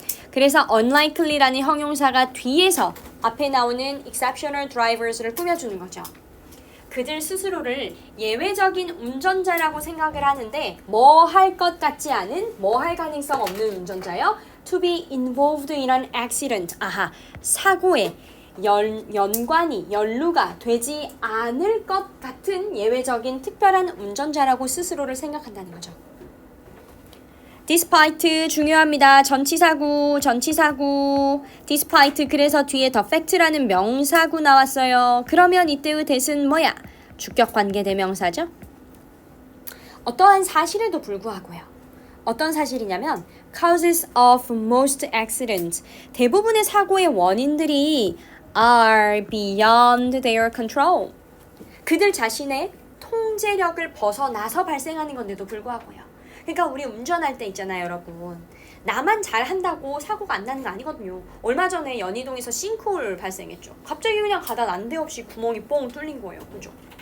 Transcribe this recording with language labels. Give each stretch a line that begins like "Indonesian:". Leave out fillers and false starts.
Korean: 그래서 unlikely라는 형용사가 뒤에서 앞에 나오는 exceptional drivers를 꾸며주는 거죠. 그들 스스로를 예외적인 운전자라고 생각을 하는데 뭐 할 것 같지 않은, 뭐 할 가능성 없는 운전자요?
English: To be involved in an accident.
Korean: 아하, 사고에 연루가 되지 않을 것 같은 예외적인 특별한 운전자라고 스스로를 생각한다는 거죠. despite 중요합니다. 전치사구. despite 그래서 뒤에 the fact라는 명사구 나왔어요. 그러면 이때의 대신 뭐야? 주격관계 대명사죠. 어떠한 사실에도 불구하고요. 어떤 사실이냐면
English: causes of most accidents.
Korean: 대부분의 사고의 원인들이
English: are beyond their control.
Korean: 그들 자신의 통제력을 벗어나서 발생하는 건데도 불구하고요. 그러니까 우리 운전할 때 있잖아요, 여러분. 나만 잘한다고 사고가 안 나는 거 아니거든요. 얼마 전에 연희동에서 싱크홀 발생했죠. 갑자기 그냥 가다 난데없이 구멍이 뻥 뚫린 거예요. 그죠?